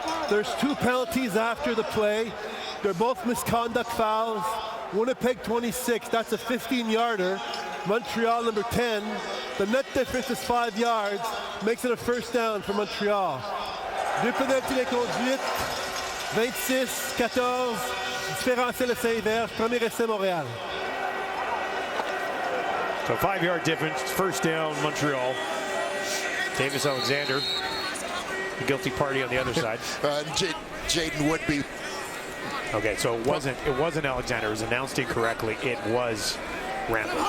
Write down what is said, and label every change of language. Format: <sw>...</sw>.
<en>There's 2 penalties after the play. They're both misconduct fouls. Winnipeg 26, that's a 15-yarder. Montreal number 10. The net difference is 5 yards, makes it a first down for Montreal.</en> <fr>2 pénalités d'inconduite, 26-14, différentiel essai vert, premier essai Montréal.</fr> <en>So 5-yard difference, first down Montreal. Davis Alexander, the guilty party on the other side. Jaden Woodby. Okay, so it wasn't Alexander. It was announced incorrectly. It was Rambo.</en>